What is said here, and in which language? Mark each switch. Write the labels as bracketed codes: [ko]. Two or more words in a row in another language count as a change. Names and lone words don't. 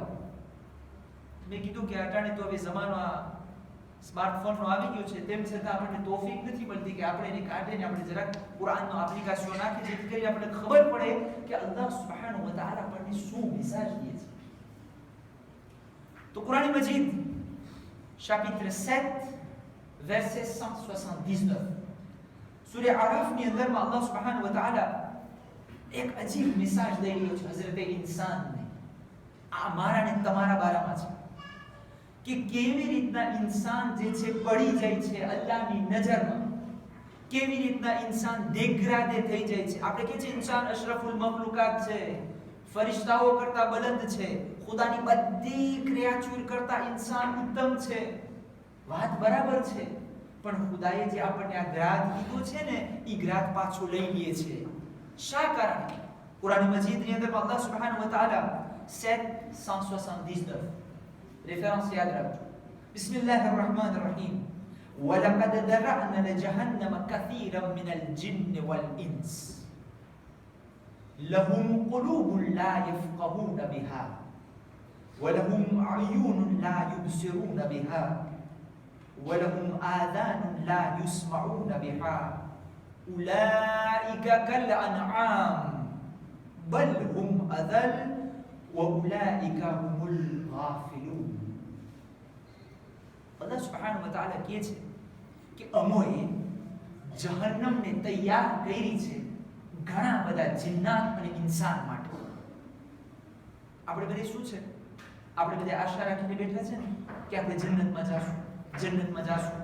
[gu] મેં કીધું કે અટાણે તો હવે જમાનો સ્માર્ટફોનનો આવી ગયો છે, તેમ છતાં આપણને તોફીક નથી મળતી કે આપણે એને કાઢીને આપણે જરાક કુરાનનો એપ્લિકેશન નાખી જેથી કરી આપણે ખબર પડે કે [ar] الله سبحانه وتعالى [gu] આપણને શું મેસેજ દે છે. તો કુરાન મજીદ [fr] chapitre 7 verset 179 [gu] સૂરા આરાફ ની અંદરમાં [ar] الله سبحانه وتعالى [gu] એક અજીબ મેસેજ દઈ રહ્યો છે હઝરત ઇન્સાનને. આ મારા ને તમારા બારામાં છે કે કેવી રીતના ઇન્સાન જે છે પડી જાય છે અલ્લાહની નજરમાં, કેવી રીતના ઇન્સાન દેગ્રાદે થઈ જાય છે. આપણે કહે છે ઇન્સાન [ar] أشرف المخلوقات [gu] છે, ફરિશ્તાઓ કરતા બલંદ છે, ખુદાની બધી ક્રિયાચુર કરતા ઇન્સાન ઉત્તમ છે. વાત બરાબર છે, પણ ખુદાએ જે આપણને આ ગ્રાદ કીધો છે ને એ ગ્રાદ પાછો લઈ લે છે. શા કારણે? કુરાન મજીદની અંદર [ar] الله سبحانه وتعالى [gu] 779 référence [hi] याद रखो. [ar] بسم الله الرحمن الرحيم. ولقد ذرأنا لجهنم كثيرا من الجن والإنس لهم قلوب لا يفقهون بها ولهم أعين لا يبصرون بها ولهم آذان لا يسمعون بها أولئك كالأنعام بل هم أضل أولئك هم الغافلون. الله سبحانه وتعالى [gu] કહે છે કે અમોએ જહન્નમને તૈયાર કરી છે ઘણા બધા જિન્નાત અને ઇન્સાન માટે. આપણે બધે શું છે, આપણે બધે આશા રાખીને બેઠા છે ને કે આપણે જન્નતમાં જાશું, જન્નતમાં જાશું.